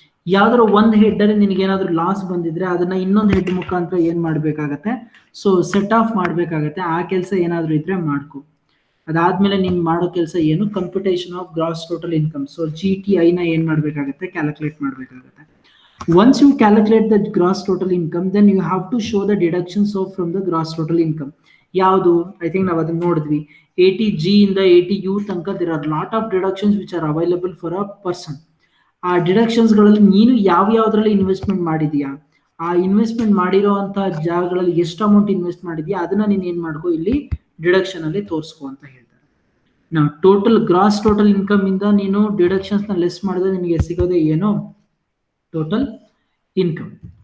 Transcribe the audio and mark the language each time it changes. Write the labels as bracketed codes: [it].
[kn] ಯಾವ್ದಾದ್ರು ಒಂದು ಹೆಡ್ ಅಲ್ಲಿ ನಿನಗೆ ಏನಾದ್ರು ಲಾಸ್ ಬಂದಿದ್ರೆ ಅದನ್ನ ಇನ್ನೊಂದು ಹೆಡ್ ಮುಖಾಂತರ ಏನ್ ಮಾಡ್ಬೇಕಾಗತ್ತೆ, ಸೊ ಸೆಟ್ ಆಫ್ ಮಾಡ್ಬೇಕಾಗತ್ತೆ. ಆ ಕೆಲಸ ಏನಾದ್ರು ಇದ್ರೆ ಮಾಡ್ಕೊ. ಅದಾದ್ಮೇಲೆ ನೀನ್ ಮಾಡೋ ಕೆಲಸ ಏನು, computation of gross total income. So GTI ನ ಏನ್ ಮಾಡ್ಬೇಕಾಗತ್ತೆ, ಕ್ಯಾಲ್ಕುಲೇಟ್ ಮಾಡ್ಬೇಕಾಗತ್ತೆ. [en] Once you calculate the gross total income, then you have to show the deductions from the gross total income. [kn] ಯಾವುದು, ಐ ಥಿಂಕ್ ನಾವು ಅದನ್ನ ನೋಡಿದ್ವಿ. 80G ಇಂದ 80U ತನಕ [en] there are lot of deductions which are available for a person. [kn] ಆ deductions ಗಳಲ್ಲಿ ನೀನು ಯಾವ್ದ್ರಲ್ಲಿ ಇನ್ವೆಸ್ಟ್ಮೆಂಟ್ ಮಾಡಿದ್ಯಾ, ಆ ಇನ್ವೆಸ್ಟ್ಮೆಂಟ್ ಮಾಡಿರೋ ಅಂತ ಜಾಗಗಳಲ್ಲಿ ಎಷ್ಟು ಅಮೌಂಟ್ ಇನ್ವೆಸ್ಟ್ ಮಾಡಿದ್ಯಾ ಅದನ್ನ ನೀನ್ ಏನ್ ಮಾಡ್ಕೋ, ಇಲ್ಲಿ ಡಿಡಕ್ಷನ್ ಅಲ್ಲಿ ತೋರಿಸ್ಕೊ ಅಂತ ಹೇಳ್ತಾರೆ. ನಾವು ಟೋಟಲ್ ಗ್ರಾಸ್ ಟೋಟಲ್ ಇನ್ಕಮ್ ಇಂದ ನೀನು ಡಿಡಕ್ಷನ್ಸ್ ನ ಲೆಸ್ ಮಾಡಿದ್ರೆ ನಿನಗೆ ಸಿಗೋದೇ ಏನು, ಟೋಟಲ್ ಇನ್ಕಮ್.